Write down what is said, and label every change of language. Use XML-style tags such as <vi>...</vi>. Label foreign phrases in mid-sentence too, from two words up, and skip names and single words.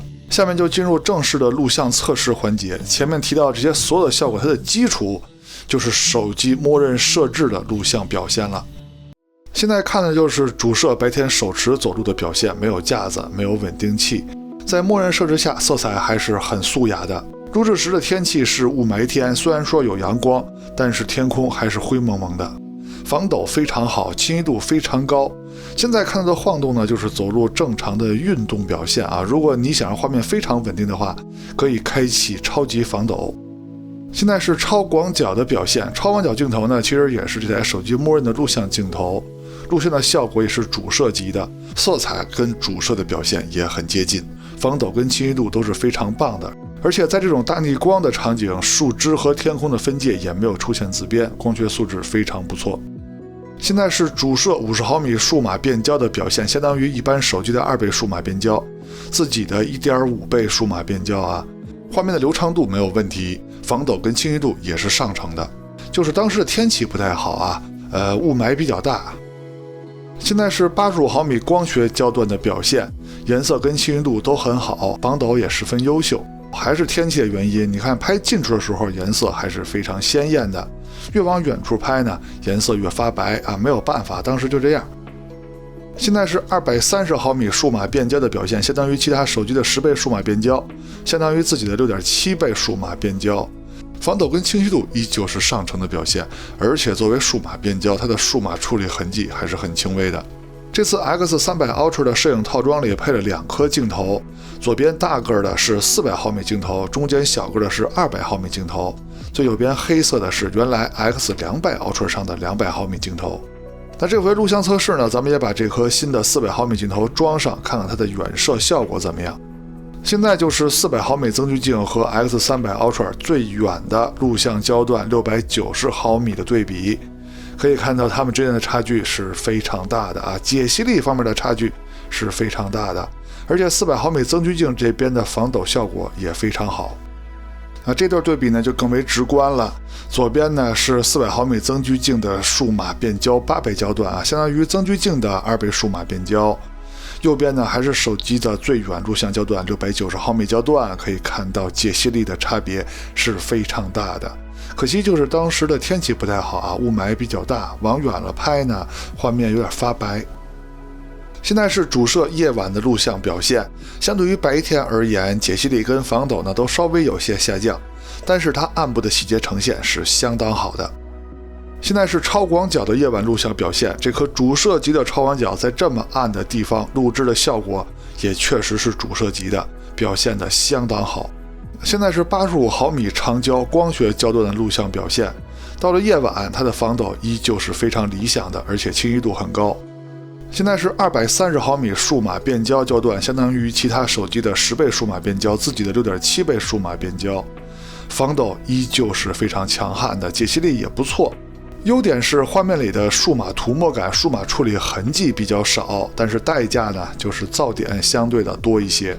<zh>下面就進入正式的錄像測試環節，前面提到這些所有的效果，它的基礎就是手機默認設置的錄像表現了。現在看的就是主攝白天手持走路的表現，沒有架子，沒有穩定器，在默認設置下色彩還是很素雅的。錄制時的天氣是霧霾天，雖然說有陽光，但是天空還是灰蒙蒙的。防抖非常好，清晰度非常高。現在看到的晃動呢，就是走路正常的運動表現啊。如果你想讓畫面非常穩定的話，可以開啟超級防抖。現在是超廣角的表現，超廣角鏡頭呢，其實也是這台手機默認的錄像鏡頭，錄像的效果也是主攝級的，色彩跟主攝的表現也很接近，防抖跟清晰度都是非常棒的。而且在這種大逆光的場景，樹枝和天空的分界也沒有出現紫邊，光学素質非常不錯。現在是主攝50毫米數碼變焦的表现，相当於一般手機的2倍數碼變焦，自己的1.5倍數碼變焦啊。畫面的流暢度沒有問題，防抖跟清晰度也是上乘的。就是當時的天氣不太好啊，霧霾比較大。现在是85毫米光学焦段的表现，颜色跟清晰度都很好，防抖也十分优秀。还是天气的原因，你看拍近处的时候颜色还是非常鲜艳的，越往遠處拍呢，顏色越發白啊，沒有辦法，當時就這樣。現在是230毫米數碼變焦的表現，相當於其他手機的10倍數碼變焦，相當於自己的6.7倍數碼變焦。防抖跟清晰度依舊是上乘的表現，而且作為數碼變焦，它的數碼處理痕跡還是很輕微的。這次 X300 Ultra 的攝影套裝裡配了2顆鏡頭，左邊大個的是400毫米鏡頭，中間小個的是200毫米鏡頭，最右邊黑色的是原來 X200 Ultra 上的200毫米鏡頭。那這回錄像測試呢，咱們也把這顆新的400毫米鏡頭裝上，看看它的遠攝效果怎麼樣。現在就是400毫米增距鏡和 X300 Ultra 最遠的錄像焦段690毫米的對比，可以看到它們之間的差距是非常大的啊，解析力方面的差距是非常大的，而且400毫米增距鏡這邊的防抖效果也非常好。那這段對比呢就更為直觀了，左邊呢是400毫米增距鏡的數碼變焦8倍焦段啊，相當於增距鏡的2倍數碼變焦。右邊呢還是手機的最遠錄像焦段690毫米焦段，可以看到解析力的差別是非常大的。可惜就是當時的天氣不太好啊，霧霾比較大，往遠了拍呢，畫面有點發白。現在是主攝夜晚的錄像表現，相對於白天而言，解析力跟防抖呢都稍微有些下降，但是它暗部的細節呈現是相当好的。現在是超廣角的夜晚錄像表現，這顆主攝級的超廣角在這麼暗的地方錄製的效果也確實是主攝級的，表現得相當好。現在是85毫米長焦光學焦段的錄像表現，到了夜晚它的防抖依舊是非常理想的，而且清晰度很高。現在是230毫米數碼變焦焦段，相當於其他手機的10倍數碼變焦，自己的6.7倍數碼變焦，防抖依舊是非常強悍的，解析力也不錯。優點是畫面裡的數碼塗抹感、數碼處理痕跡比較少，但是代價呢就是噪點相對的多一些。</zh>